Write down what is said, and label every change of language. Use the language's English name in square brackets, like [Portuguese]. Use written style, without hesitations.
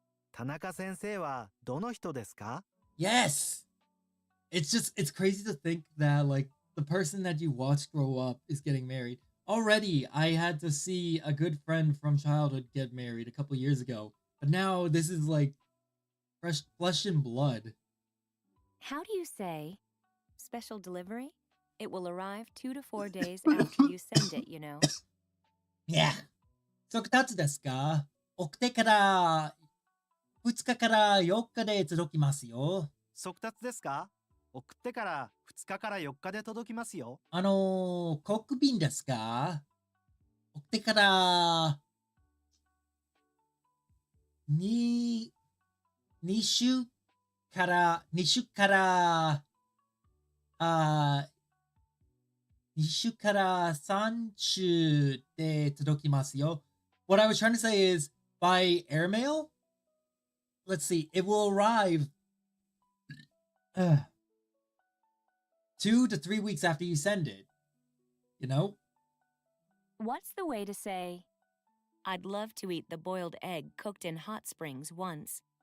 [Japanese] 田中先生はどの人ですか? [English] Yes! It's crazy to think that, like, the person that you watch grow up is getting married. Already, I had to see a good friend from childhood get married a couple years ago. But now, this is, like, fresh flesh and blood. How do you say, special delivery? It will arrive 2 to 4 days after you send it, you know. [Japanese] Yeah. 速達ですか? 送ってから2日から4日で届きますよ。速達ですか? 送ってから2日から4日で届きますよ。航空便ですか? 送ってから2週から2週から3週で届きますよ。 [English] What I was trying to say is, by airmail, let's see, it will arrive 2 to 3 weeks after you send it. You know? What's the way to say, I'd love to eat the boiled egg cooked in hot springs once?